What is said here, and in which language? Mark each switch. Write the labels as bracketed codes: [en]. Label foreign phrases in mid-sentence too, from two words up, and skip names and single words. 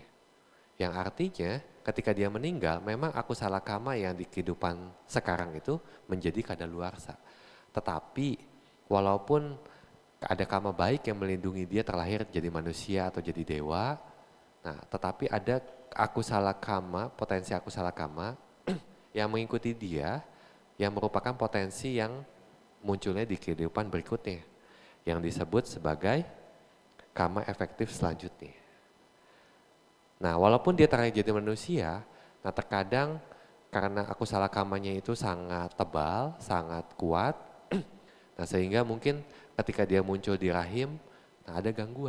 [id] Yang artinya ketika dia meninggal, memang [pi] akusala kama [id] yang di kehidupan sekarang itu menjadi kadaluarsa. Tetapi walaupun ada kama baik yang melindungi dia terlahir jadi manusia atau jadi dewa, nah tetapi ada [pi] akusala kama, potensi akusala kama [id] yang mengikuti dia, yang merupakan potensi yang munculnya di kehidupan berikutnya, yang disebut sebagai kama efektif selanjutnya. Nah, walaupun dia terlahir jadi manusia, nah terkadang karena [pi] akusala kamanya [id] itu sangat tebal, sangat kuat, nah sehingga mungkin ketika dia muncul di rahim, nah ada gangguan.